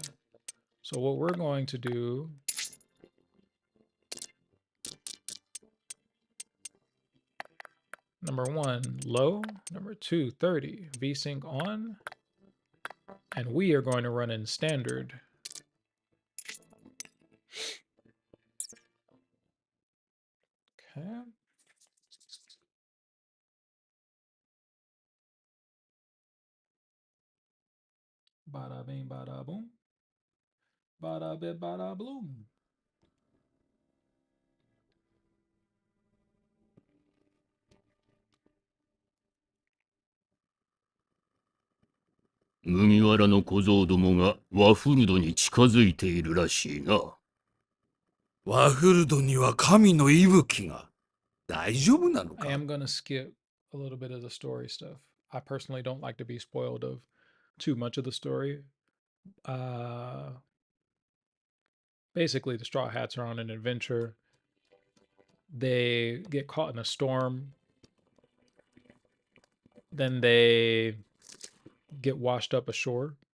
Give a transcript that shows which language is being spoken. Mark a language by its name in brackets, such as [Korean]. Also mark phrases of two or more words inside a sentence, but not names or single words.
[English] So what we're going to do, number 1, low, number 2, 30, VSync on, and we are going to run in standard. Okay. Bada bing, bada boom. Bada bit, bada bloom. [Japanese] 麦わらの小僧どもがワフルドに近づいているらしいな。ワフルドには神の息吹が。大丈夫なの [English] I [Japanese] か [English] am going to skip a little bit of the story stuff. I personally don't like to be spoiled of too much of the story. Basically, the Straw Hats are on an adventure. They get caught in a storm. Then they get washed up ashore.